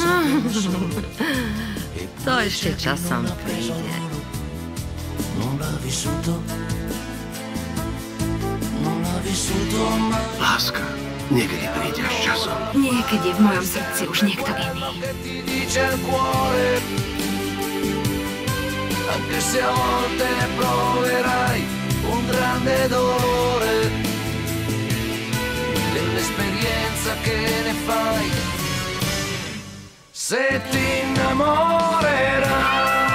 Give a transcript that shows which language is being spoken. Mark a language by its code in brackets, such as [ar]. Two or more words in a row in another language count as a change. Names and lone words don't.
[sk] To ešte časom príde. Láska niekedy príde s časom. Niekedy v mojom srdci už niekto iný. [it] Anche se a volte proverai un grande dolore dell'esperienza che ne fai se ti innamorerai.